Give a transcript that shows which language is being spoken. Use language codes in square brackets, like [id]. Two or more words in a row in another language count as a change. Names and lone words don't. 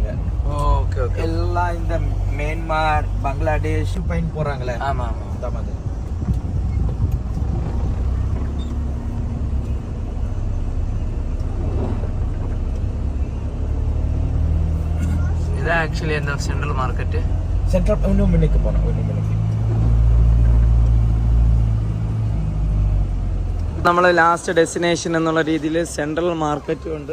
[en] okay okay. [ta] எல்லாம் இந்த மியான்மர், பங்களாதேஷ் பைன் போறாங்களே. ஆமா ஆமா. அந்த மாதிரி. [ml] ഇത് ആക്ച്വലി എന്താ സെൻട്രൽ മാർക്കറ്റ്? സെൻട്രൽ ഒന്നും മുന്നിലേക്ക് പോണം. നമ്മൾ [en] last destination [ml] എന്നുള്ള രീതിയിൽ സെൻട്രൽ മാർക്കറ്റും ഉണ്ട്.